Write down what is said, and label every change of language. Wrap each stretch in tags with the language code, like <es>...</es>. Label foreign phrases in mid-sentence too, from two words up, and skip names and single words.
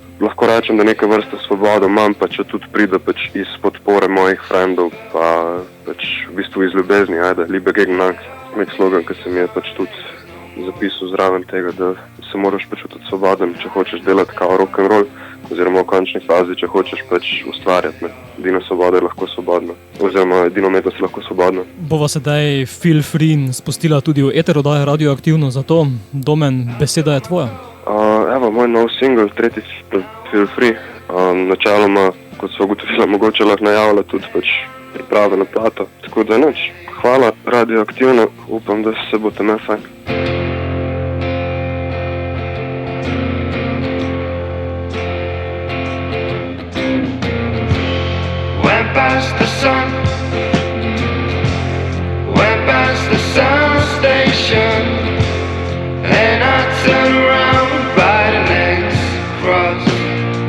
<sl>Lahko rečem, da neke vrste svobodo imam, pa če tudi pride iz podpore mojih frendov, pa v bistvu iz ljubezni, ajde,</sl> <de>Liebe gegen Angst,</de> <sl>nek slogan, ki se mi je tudi zapisal zraven tega, da se moraš počutiti svoboden, če hočeš delati kao rock'n'roll, oziroma v končni fazi, če hočeš ustvarjati. Edina svoboda je lahko svobodna, oziroma edina umetnost je lahko svobodna. Bova sedaj Feel Free spustila tudi v eter oddaje Radioaktivno, zato, Domen, beseda je tvoja. Moj nov single, 3. Feel Free, načeloma, kot so ugotovila, mogoče lahko najavila tudi priprave na plato. Tako da hvala Radioaktivno, upam, da se boste imeli fajn.</sl> <en>Went past the sun, went past the sun station, and I turned around by the next cross.</en>